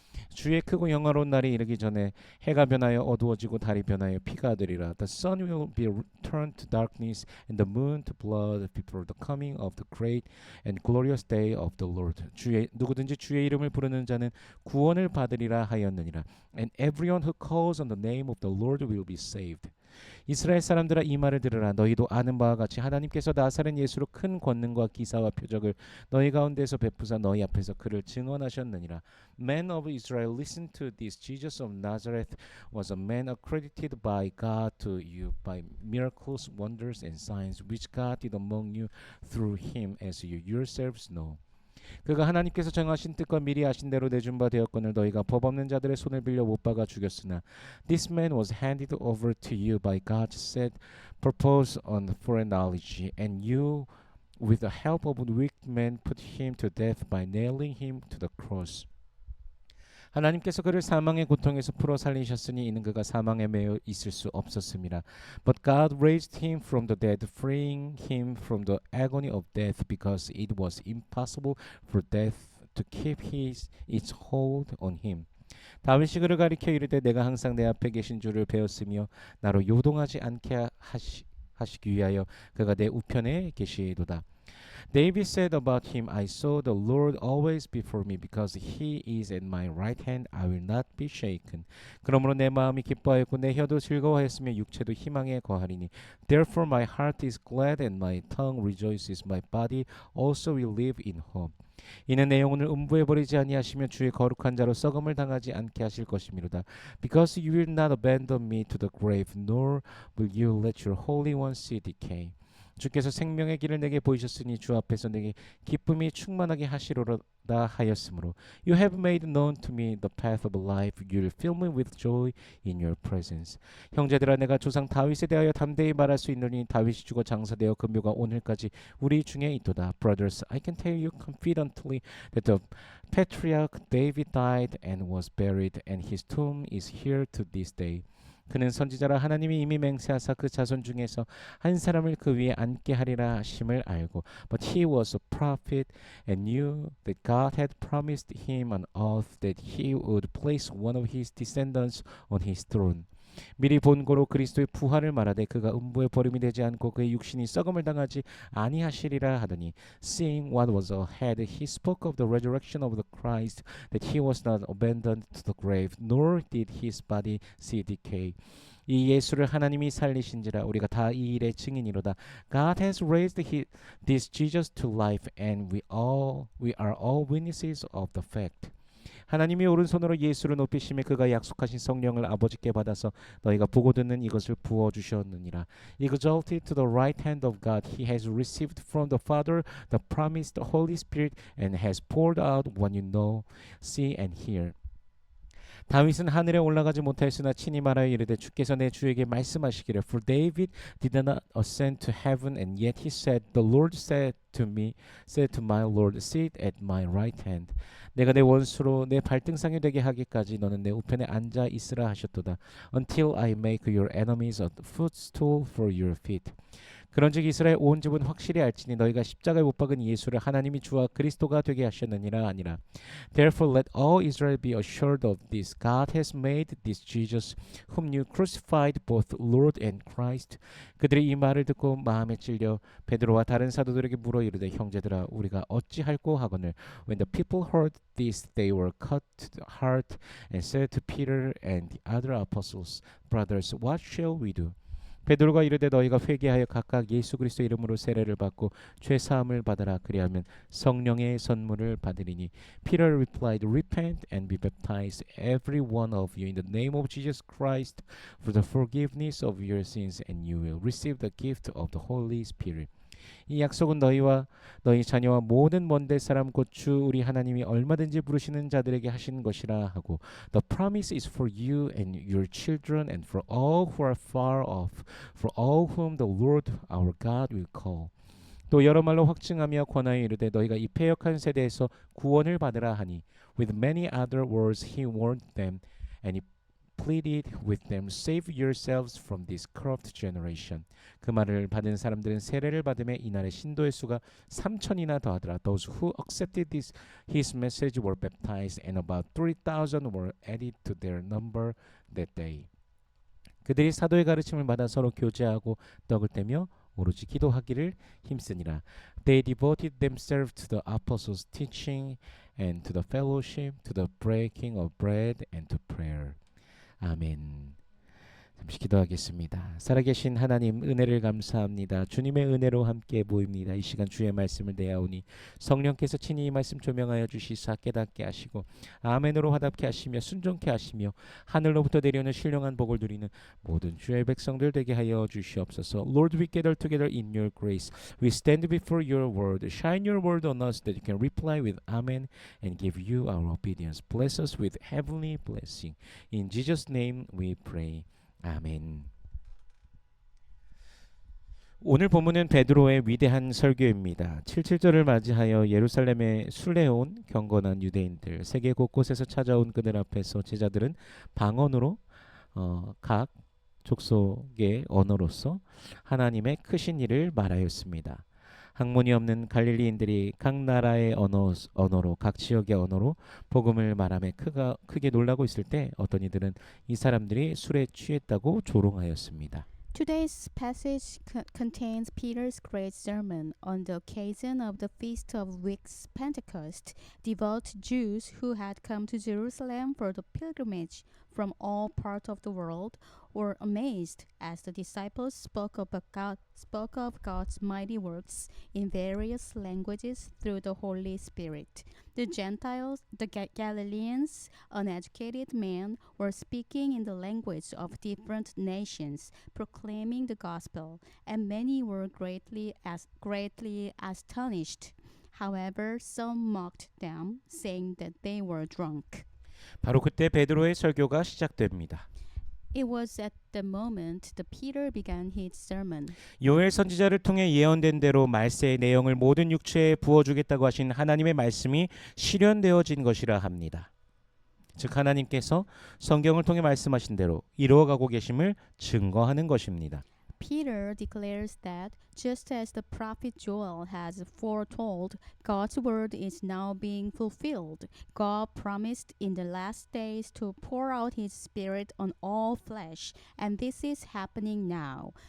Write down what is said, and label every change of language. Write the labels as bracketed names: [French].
[Korean] 주의 크고 영화로운 날이 이르기 전에 해가 변하여 어두워지고 달이 변하여 피가 되리라. [English] The sun will be turned to darkness and the moon to blood before the coming of the great and glorious day of the Lord. [Korean] 누구든지 주의 이름을 부르는 자는 구원을 받으리라 하였느니라. [English] And everyone who calls on the name of the Lord will be saved. [Korean] 이스라엘 사람들아 이 말을 들으라. 너희도 아는 바와 같이 하나님께서 나사렛 예수로 큰 권능과 기사와 표적을 너희 가운데서 베푸사 너희 앞에서 그를 증언하셨느니라. [English] Men of Israel, listen to this. Jesus of Nazareth was a man accredited by God to you by miracles, wonders, and signs which God did among you through him, as you yourselves know. [Korean] 그가 하나님께서 정하신 뜻과 미리 아신 대로 내준 바 되었거늘 너희가 법 없는 자들의 손을 빌려 못 박아 죽였으나 [English] This man was handed over to you by God's set purpose on foreknowledge, and you with the help of wicked men put him to death by nailing him to the cross. [Korean] 하나님께서 그를 사망의 고통에서 풀어 살리셨으니 이는 그가 사망에 매여 있을 수 없었음이라. [English] But God raised him from the dead, freeing him from the agony of death, because it was impossible for death to keep its hold on him. [Korean] 다윗이 그를 가리켜 이르되 내가 항상 내 앞에 계신 줄을 배웠으며 나로 요동하지 않게 하시기 위하여 그가 내 우편에 계시도다. [English] David said about him, I saw the Lord always before me, because he is at my right hand, I will not be shaken. [Korean] 그러므로 내 마음이 기뻐하였고 내 혀도 즐거워하였으며 육체도 희망에 거하리니. [English] Therefore my heart is glad and my tongue rejoices, my body also will live in hope. [Korean] 이는 내 영혼을 음부에 버리지 아니하시며 주의 거룩한 자로 썩음을 당하지 않게 하실 것이미로다. [English] Because you will not abandon me to the grave, nor will you let your Holy One see decay. [Korean] 주께서 생명의 길을 내게 보이셨으니 주 앞에서 내게 기쁨이 충만하게 하시로다 하였으므로 [English] You have made known to me the path of life. You will fill me with joy in your presence. [Korean] 형제들아 내가 조상 다윗에 대하여 담대히 말할 수 있느니 다윗이 죽어 장사되어 그 묘가 오늘까지 우리 중에 있도다. [English] Brothers, I can tell you confidently that the patriarch David died and was buried, and his tomb is here to this day. [Korean] 그는 선지자라 하나님이 이미 맹세하사 그 자손 중에서 한 사람을 그 위에 앉게 하리라 하심을 알고 [English] But he was a prophet and knew that God had promised him an oath that he would place one of his descendants on his throne. [Korean] 미리 본고로 그리스도의 부활을 말하되 그가 음부에 버림이 되지 않고 그의 육신이 썩음을 당하지 아니하시리라 하더니 [English] Seeing what was ahead, he spoke of the resurrection of the Christ, that he was not abandoned to the grave, nor did his body see decay. [Korean] 이 예수를 하나님이 살리신지라 우리가 다 이 일의 증인이로다. [English] God has raised this Jesus to life, and we are all witnesses of the fact. [Korean] 하나님이 오른손으로 예수를 높이심에 그가 약속하신 성령을 아버지께 받아서 너희가 보고 듣는 이것을 부어 주셨느니라. [English] Exalted to the right hand of God, he has received from the Father the promised Holy Spirit and has poured out what you know, see and hear. [Korean] 다윗은 하늘에 올라가지 못하였으나 친히 말하여 이르되 주께서 내 주에게 말씀하시기를 [English] For David did not ascend to heaven, and yet he said, The Lord said to my Lord, sit at my right hand. [Korean] 내가 내 원수로 내 발등상이 되게 하기까지 너는 내 우편에 앉아 있으라 하셨도다. [English] Until I make your enemies a footstool for your feet. [Korean] 그런즉 이스라엘 온 집은 확실히 알지니 너희가 십자가에 못 박은 예수를 하나님이 주와 그리스도가 되게 하셨느니라 아니라. [English] Therefore let all Israel be assured of this. God has made this Jesus whom you crucified both Lord and Christ. [Korean] 그들이 이 말을 듣고 마음에 찔려 베드로와 다른 사도들에게 물어 이르되 형제들아 우리가 어찌할꼬 하거늘. [English] When the people heard this they were cut to the heart and said to Peter and the other apostles, Brothers, what shall we do? [Korean] 베드로가 이르되 너희가 회개하여 각각 예수 그리스도 이름으로 세례를 받고 죄 사함을 받아라. 그리하면 성령의 선물을 받으리니. [English] Peter replied, Repent and be baptized every one of you in the name of Jesus Christ for the forgiveness of your sins, and you will receive the gift of the Holy Spirit. [Korean] 이 약속은 너희와 너희 자녀와 모든 먼데 사람 곧 주 우리 하나님이 얼마든지 부르시는 자들에게 하신 것이라 하고 [English] The promise is for you and your children and for all who are far off, for all whom the Lord our God will call. [Korean] 또 여러 말로 확증하며 권하여 이르되 너희가 이 패역한 세대에서 구원을 받으라 하니 [English] With many other words he warned them and he pleaded with them, Save yourselves from this corrupt generation. [Korean] 그 말을 받은 사람들은 세례를 받음에 이날의 신도의 수가 3,000이나 더하더라. [English] Those who accepted his message were baptized, and about 3,000 were added to their number that day. [Korean] 그들이 사도의 가르침을 받아 서로 교제하고 떡을 떼며 오로지 기도하기를 힘쓰니라. [English] They devoted themselves to the apostles' teaching and to the fellowship, to the breaking of bread and to prayer. [Korean] 아멘. 잠시 기도하겠습니다. 살아계신 하나님 은혜를 감사합니다. 주님의 은혜로 함께 모입니다. 이 시간 주의 말씀을 내어오니 성령께서 친히 이 말씀 조명하여 주시사 깨닫게 하시고 아멘으로 화답케 하시며 순종케 하시며 하늘로부터 내려오는 신령한 복을 누리는 모든 주의 백성들 되게 하여 주시옵소서. [English] Lord, we gather together in your grace. We stand before your word. Shine your word on us that you can reply with amen and give you our obedience. Bless us with heavenly blessing. In Jesus' name we pray. 아멘. [Korean] 오늘 본문은 베드로의 위대한 설교입니다. 77절을 맞이하여 예루살렘에 순례온 경건한 유대인들, 세계 곳곳에서 찾아온 그들 앞에서 제자들은 방언으로 각 족속의 언어로서 하나님의 크신 일을 말하였습니다. 학문이 없는 갈릴리인들이 각 나라의 언어로 각 지역의 언어로 복음을 말하며 크게 놀라고 있을 때 어떤 이들은 이 사람들이 술에 취했다고 조롱하였습니다. [English] Today's passage contains Peter's great sermon on the occasion of the Feast of Weeks Pentecost. Devout Jews who had come to Jerusalem for the pilgrimage from all parts of the world were amazed as the disciples spoke of God's mighty works in various languages through the Holy Spirit. The Gentiles, the Galileans, uneducated men were speaking in the language of different nations, proclaiming the gospel, and many were greatly astonished. However, some mocked them, saying that they were drunk. [Korean] 바로 그때 베드로의 설교가 시작됩니다. [English] It was at the moment that Peter began his sermon. [Korean] 요엘 선지자를 통해 예언된 대로 말세의 내용을 모든 육체에 부어주겠다고 하신 하나님의 말씀이 실현되어진 것이라 합니다. 즉 하나님께서 성경을 통해 말씀하신 대로 이루어가고 계심을 증거하는 것입니다. [English] Peter declares that just as the prophet Joel has foretold, God's word is now being fulfilled. God promised in the last days to pour out his spirit on all flesh, and this is happening now.